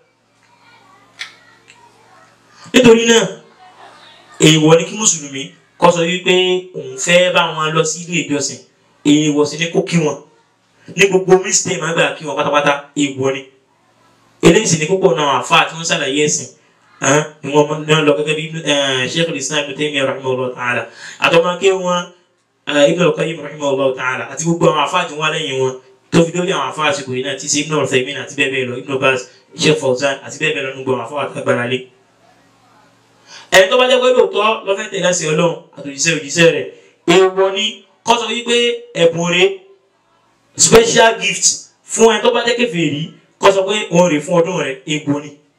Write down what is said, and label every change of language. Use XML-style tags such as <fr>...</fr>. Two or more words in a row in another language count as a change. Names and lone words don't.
<yo>nítorí náà èèwọ̀ ni kí mùsùlùmí kó sọ wípé òun fẹ́ bá wọn lọ sí ilé ìjọsìn èèwọ̀ sì ni kó kí wọn ní gbogbo mistake máa gbà kí wọn pátápátá èèwọ̀ ni eléyìí sì ni púpọ̀ náà àfáà tí wọ́n ṣàlàyé ẹ̀sìn ni wọ́n náà lọ gẹ́gẹ́ bí Sheikh al-Islam Ibn Taymiyyah</yo> <ar>رحمه الله تعالى</ar> <yo>àtọ́mọ́ké wọn Ibn al-Qayyim</yo> <ar>رحمه الله تعالى</ar> <yo>àti gbogbo àwọn àfáà tí wọ́n lẹ́yìn wọn tó fi dórí àwọn àfáà àsìkò yìí náà tí sí Ibn Uthaymin àti bẹ́ẹ̀ bẹ́ẹ̀ lọ Ibn Baz Sheikh Fawzan àti bẹ́ẹ̀ bẹ́ẹ̀ lọ nínú gbọmọ àfọwọ́ àtàgbára lé. ẹni tó bá jẹ́ pé lóòótọ́ lọ́fẹ́ tẹ̀lé àṣẹ Ọlọ́run àtòjíṣẹ́ rẹ̀ èèwọ̀ ni kó sọ wípé ẹ̀bùn rẹ̀</yo> <en>special gift</en> <yo>fún ẹni tó bá jẹ́ kèfèrí kó sọ pé òun rè fún ọdún rẹ̀ èèwọ̀ ni.</yo>